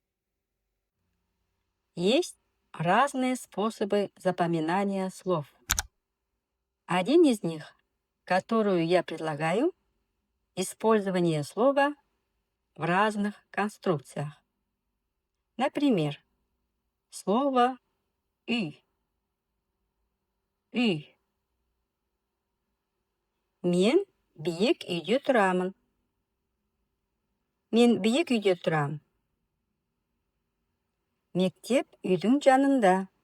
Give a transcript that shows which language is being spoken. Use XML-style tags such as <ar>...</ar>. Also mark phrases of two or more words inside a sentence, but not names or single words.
<ru>Есть разные способы запоминания слов. Один из них, которую я предлагаю, использование слова в разных конструкциях. Например, слово «үй».</ru> <kk>«Үй». Мен биік үйде тұрамын. Мен биік үйде тұрам. Мектеп үйдің жанында.</kk>